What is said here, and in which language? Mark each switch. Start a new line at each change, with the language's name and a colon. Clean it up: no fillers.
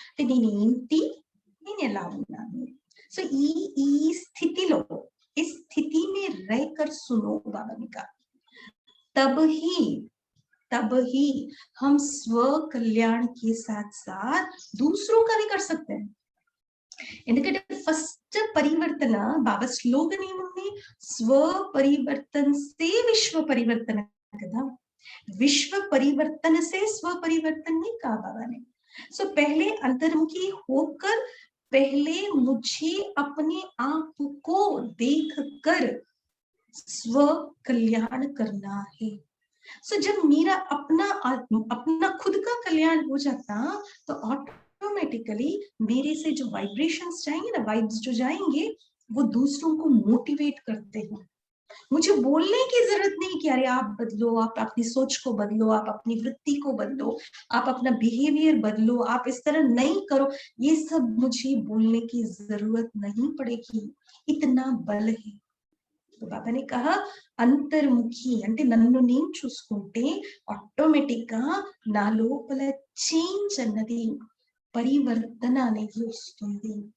Telugu: అంటే నేనేంటి, నేను ఎలా ఉన్నాను. సో ఈ స్థితిలో,
Hindi: इस स्थिति में रहकर सुनो बाबा ने कहा, तब ही हम स्व कल्याण के साथ साथ दूसरों का भी कर सकते हैं.
Telugu: ఎందుకంటే ఫస్ట్ పరివర్తన బాబా స్లోగన్ ఏముంది, స్వ పరివర్తన సే విశ్వ పరివర్తన కదా.
Hindi: विश्व परिवर्तन से स्व परिवर्तन नहीं कहा बाबा ने. सो पहले अंतर्मुखी होकर पहले मुझे अपने आप को देखकर स्व कल्याण करना है. सो जब मेरा अपना खुद का कल्याण हो जाता तो ऑटोमेटिकली मेरे से जो वाइब्रेशंस जाएंगे ना, वाइब्स जो जाएंगे, वो दूसरों को मोटिवेट करते हैं. मुझे बोलने की जरूरत नहीं कि अरे आप बदलो, आप अपनी सोच को बदलो, आप अपनी वृत्ति को बदलो, आप अपना बिहेवियर बदलो, आप इस तरह नहीं करो. ये सब मुझे बोलने की जरूरत नहीं पड़ेगी, इतना बल है. तो बाबा ने कहा
Telugu: అంతర్ముఖి అంటే నన్ను నేను చూసుకుంటే ఆటోమేటిక్ గా నా లోపల చేంజ్ అన్నది, పరివర్తన అనేది వస్తుంది.